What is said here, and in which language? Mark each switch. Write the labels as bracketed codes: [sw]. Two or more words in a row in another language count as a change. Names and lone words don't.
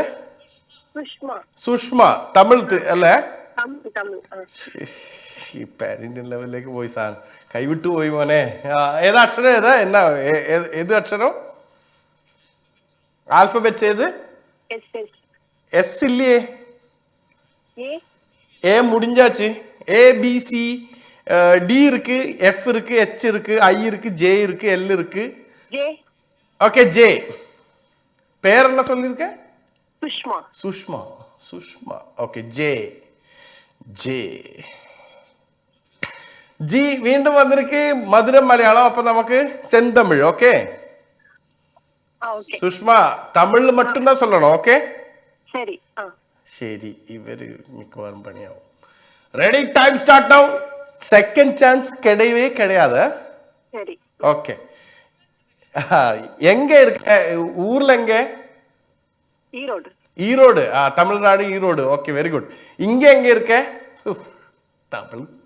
[ml] സുഷ്മ. തമിഴ് അല്ലേ? ഈ പാരിന്റെ ലെവലിലേക്ക് പോയി സാധനം കൈവിട്ടു പോയി മോനെ. ഏതാ അക്ഷരം? ഏതാ എന്നാ ഏത് അക്ഷരം? ആൽഫബെറ്റ്സ് ഏത്? എസ് ഇല്ലേ? [ta] ஏ முடிஞ்சாச்சு. ABC D இருக்கு, F இருக்கு, H இருக்கு, I இருக்கு, J இருக்கு, L இருக்கு. ஓகே J. பேர் என்ன சொல்லிருக்க? சுஷ்மா. ஓகே J. [ml] ജി വീണ്ടും വന്നിരിക്ക്. മധുരം മലയാളം. അപ്പൊ നമുക്ക് സെന്തമിഴ്. ഓക്കെ സുഷ്മ തമിഴിൽ മറ്റും சொல்லணும். ഓക്കെ ശരി. ഇവര് മിക്കവാറും പണിയാവും. [en] ready time start now. second chance [ta] கிடையவே கிடையாது. சரி ஓகே. எங்க இருக்க? ஊர்ல எங்க? ஈரோடு. தமிழ்நாடு ஈரோடு. [en] okay very good. [ta] இங்க எங்க இருக்க? தமிழ்.